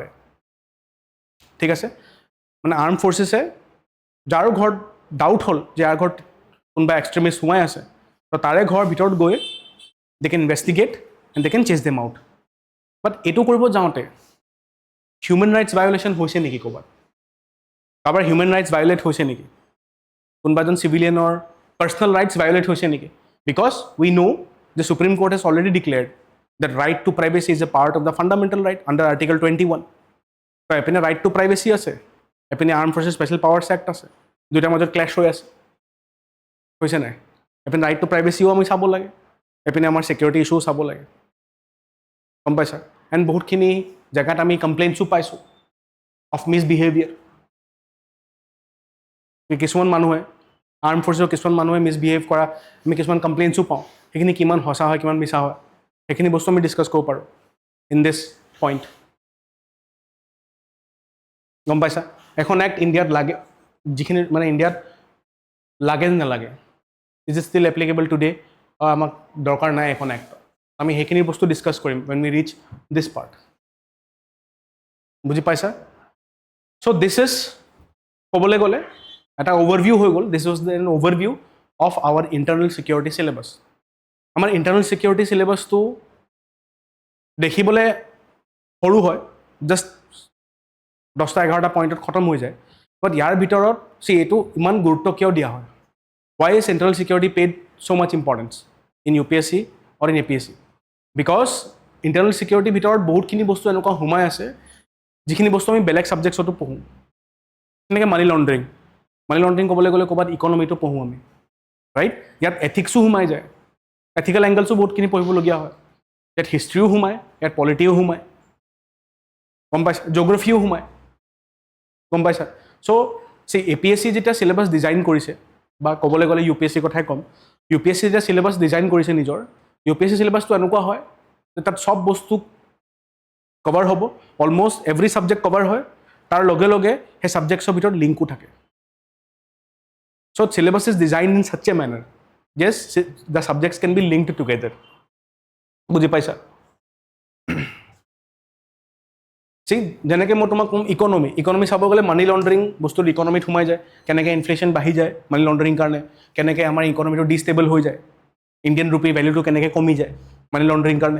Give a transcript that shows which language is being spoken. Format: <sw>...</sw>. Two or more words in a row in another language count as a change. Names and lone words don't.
<as>ঠিক আছে, মানে</as> <en>arm forces</en> <as>যাৰ ঘৰত ডাউট হ'ল যে যাৰ ঘৰত কোনোবা এক্সট্ৰিমিষ্ট সোমাই আছে, তো তাৰে ঘৰৰ ভিতৰত গৈ</as> <en>they can investigate and they can chase them out.</en> <as>বাট এইটো কৰিব যাওঁতে</as> <en>human rights violation</en> <as>হৈছে নেকি ক'ৰবাত? কাৰোবাৰ</as> <en>human rights violate</en> <as>হৈছে নেকি? কোনোবা এজন চিভিলিয়ানৰ</as> <en>personal rights violate</en> <as>হৈছে নেকি?</as> <en>Because we know the Supreme Court has already declared that right to privacy is a part of the fundamental right under Article 21.</en> <as>So, এপিনে</as> <en>right to privacy</en> <as>আছে, এপিনে Armed Forces Special Powers Act আছে, দুটাৰ মাজত ক্লেশ হৈ আছে, হৈছে নাই? এপিনে</as> <en>right to privacyও</en> <as>আমি চাব লাগে, এপিনে আমাৰ</as> <en>security issue</en> <as>চাব লাগে, গম পাইছা? এণ্ড বহুতখিনি জেগাত আমি কমপ্লেইনছো পাইছোঁ</as> <en>of misbehaviour.</en> <as>কিছুমান মানুহে আৰ্ম ফ'ৰ্চৰ কিছুমান মানুহে মিছবিহেভ কৰা আমি কিছুমান কমপ্লেইনছো পাওঁ, সেইখিনি কিমান সঁচা হয় কিমান মিছা হয় সেইখিনি বস্তু আমি ডিছকাছ কৰিব পাৰোঁ</as> <en>in this point.</en> <as>গম পাইছা? এখন এক্ট ইণ্ডিয়াত লাগে, যিখিনি মানে ইণ্ডিয়াত লাগে নে নালাগে,</as> <en>is is still applicable today,</en> <as>আমাক দৰকাৰ নাই এখন এক্ট। আমি সেইখিনি বস্তু ডিছকাছ কৰিম</as> <en>when we reach this part.</en> <as>বুজি পাইছা?</as> <en>so this is</en> <as>ক'বলৈ গ'লে এটা অভাৰভিউ হৈ গ'ল।</as> <en>this was an overview of our internal security syllabus.</en> <as>আমাৰ</as> <en>internal security syllabus</en> <as>দেখিবলৈ সৰু হয়, জাষ্ট 10-11টা পইণ্টত খতম হৈ যায়। বাট ইয়াৰ ভিতৰত এইটো ইমান গুৰুত্ব কিয় দিয়া হয়?</as> <en>Why is internal security paid so much importance in UPSC or in APSC? Because internal security</en> <as>ভিতৰত বহুতখিনি বস্তু এনেকুৱা সোমাই আছে যিখিনি বস্তু আমি বেলেগ ছাবজেক্টছতো পঢ়োঁ। যেনেকৈ</as> <en>money laundering</en> <as>ক'বলৈ গ'লে ক'ৰবাত ইকনমিটো পঢ়োঁ আমি, ৰাইট? ইয়াত এথিক্সো সোমাই যায়,</as> <en>ethical angles</en> <as>বহুতখিনি পঢ়িবলগীয়া হয়। ইয়াত হিষ্ট্ৰীও সোমায়, ইয়াত পলিটিও সোমায়, গম পাইছা? জিঅ'গ্ৰাফিও সোমায়, গম পাইছা? চ' APSC যেতিয়া চিলেবাছ ডিজাইন কৰিছে, বা ক'বলৈ গ'লে UPSC কথাই ক'ম, UPSC যেতিয়া চিলেবাছ ডিজাইন কৰিছে নিজৰ, UPSC চিলেবাছটো এনেকুৱা হয় যে তাত চব বস্তু কভাৰ হ'ব,</as> <en>almost every subject</en> <as>কভাৰ হয়, তাৰ লগে লগে সেই ছাবজেক্টছৰ ভিতৰত লিংকো থাকে।</as> <en>চ' syllabus is designed in such a manner, yes, the subjects can be linked together.</en> <as>বুজি পাইছা? যেনেকৈ মই তোমাক ক'ম ইকনমি চাব গ'লে</as> <en>money laundering</en> <as>বস্তুটো ইকনমিত সোমাই যায়, কেনেকৈ ইনফ্লেশ্যন বাঢ়ি যায়</as> <en>money laundering</en> <as>কাৰণে, কেনেকৈ আমাৰ ইকনমিটো ডিষ্টেবল হৈ যায়,</as> <en>Indian rupee value</en> <as>কেনেকৈ কমি যায়</as> <en>money laundering</en> <as>কাৰণে</as>